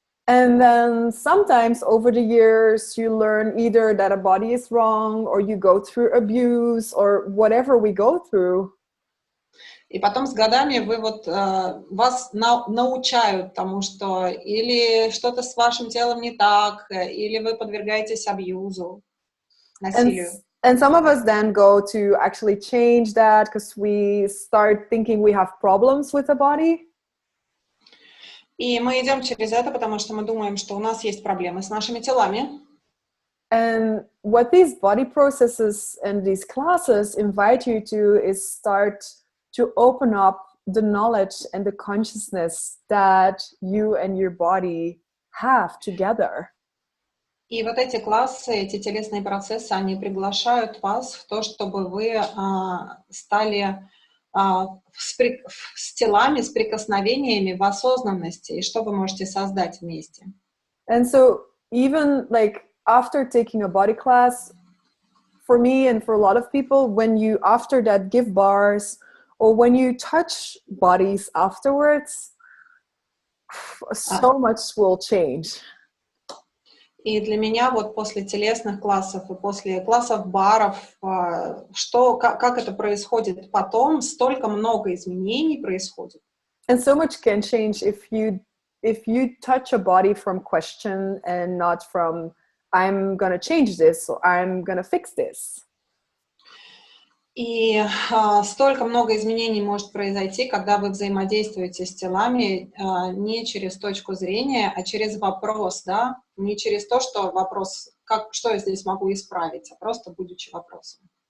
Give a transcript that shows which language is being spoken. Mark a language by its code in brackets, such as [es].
[en] And then sometimes over the years, you learn either that a body is wrong, or you go through abuse, or whatever we go through. [ru] И потом с годами вы вас научают тому, что или что-то с вашим телом не так, или вы подвергаетесь абьюзу, насилию. [en] And some of us then go to actually change that because we start thinking we have problems with the body. [ru] И мы идем через это, потому что мы думаем, что у нас есть проблемы с нашими телами. [en] And what these body processes and these classes invite you to is start to open up the knowledge and the consciousness that you and your body have together. [ru] И вот эти классы, эти телесные процессы, они приглашают вас в то, чтобы вы стали с телами, с прикосновениями в осознанности, и что вы можете создать вместе. [en] And so even like after taking a body class, for me and for a lot of people, when you after that give bars, or when you touch bodies afterwards, so much will change. [ru] И для меня вот после телесных классов и после классов баров, как это происходит потом, столько много изменений происходит. [en] And so much can change if you touch a body from question and not from I'm gonna change this or I'm gonna fix this. [ru] И столько много изменений может произойти, когда вы взаимодействуете с телами не через точку зрения, а через вопрос, да? Не через то, что вопрос, что я здесь могу исправить, а просто будучи вопросом.